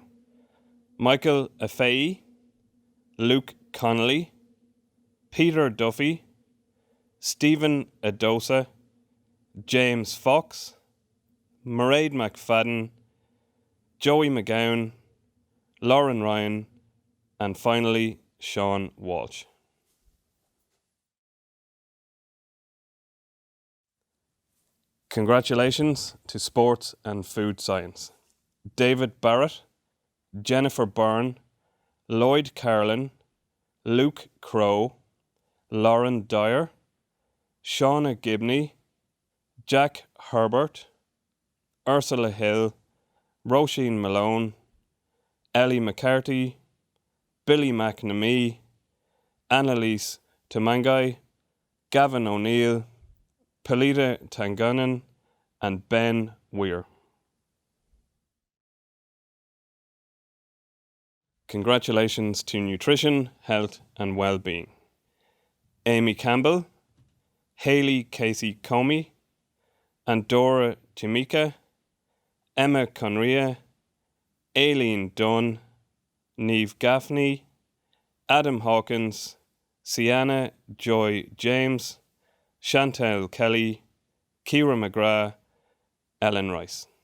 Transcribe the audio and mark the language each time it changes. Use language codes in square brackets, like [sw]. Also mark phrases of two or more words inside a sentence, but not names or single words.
[en] Michael Afei, Luke Connolly, Peter Duffy, Stephen Adosa, James Fox, Mairead McFadden, Joey McGowan, Lauren Ryan, and finally Sean Walsh. Congratulations to Sports and Food Science. David Barrett, Jennifer Byrne, Lloyd Carlin, Luke Crow, Lauren Dyer, Shauna Gibney, Jack Herbert, Ursula Hill, Roisin Malone, Ellie McCarthy, Billy McNamee, Annalise Tumangai, Gavin O'Neill, Pelita Tanganan, and Ben Weir. Congratulations to Nutrition, Health and Wellbeing. Amy Campbell, Hayley Casey Comey, Andorra Timika, Emma Conria, Aileen Dunn, Niamh Gaffney, Adam Hawkins, Sienna Joy James, Chantel Kelly, Ciara McGrath, Ellen Rice.